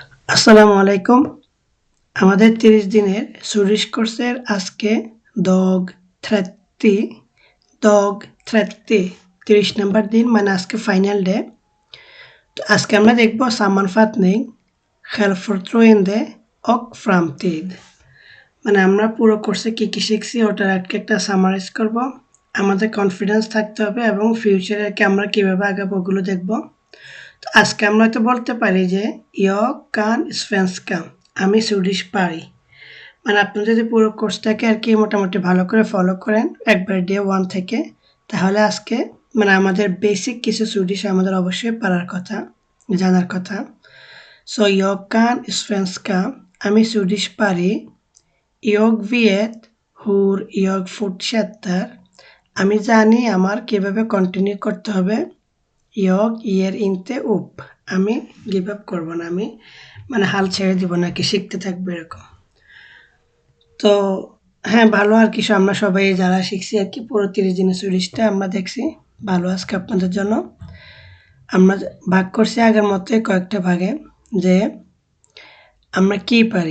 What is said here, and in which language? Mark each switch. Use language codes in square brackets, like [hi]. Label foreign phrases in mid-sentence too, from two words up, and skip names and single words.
[bn] আসসালামু আলাইকুম। আমাদের ৩০ দিনের সুইডিশ কোর্সের আজকে [sv] dag 30 dag 30 [bn] ৩০ নাম্বার দিন মানে আজকে [en] final day. [bn] তো আজকে আমরা দেখব [sv] sammanfattning, självförtroende och framtid। [bn] মানে আমরা পুরো কোর্সে কি শিখছি ওটার একটা সামারাইজ করব। আমাদের কনফিডেন্স থাকতে হবে এবং ফিউচারে আমরা কিভাবে আগাবো ওগুলো দেখব। তো আজকে আমরা হয়তো বলতে পারি যে [sv] jag kan svenska, [bn] আমি সুইডিশ পারি। মানে আপনি যদি পুরো কোর্সটাকে মোটামুটি ভালো করে ফলো করেন একবার ডে 1 থেকে, তাহলে আজকে মানে আমাদের বেসিক কিছু সুইডিশ আমাদের অবশ্যই পারার কথা, জানার কথা। [sv] সো jag kan svenska, [bn] আমি সুইডিশ পারি। [sv] Jag vet hur jag fortsätter, [bn] আমি জানি আমার কিভাবে কন্টিনিউ করতে হবে। [sv] Jag ger inte upp, [bn] আমি [en] give up [bn] করব না, আমি মানে হাল ছেড়ে দিব না, শিখতে থাকবো এরকম। তো হ্যাঁ, ভালো আমরা সবাই যারা শিখছি পুরো ৩০ দিনের সুইডিশটা আমরা দেখছি। ভালো আজকে আপনাদের জন্য। আমরা ভাগ করছি আগের মতোই কয়েকটা ভাগে, যে আমরা কি পারি।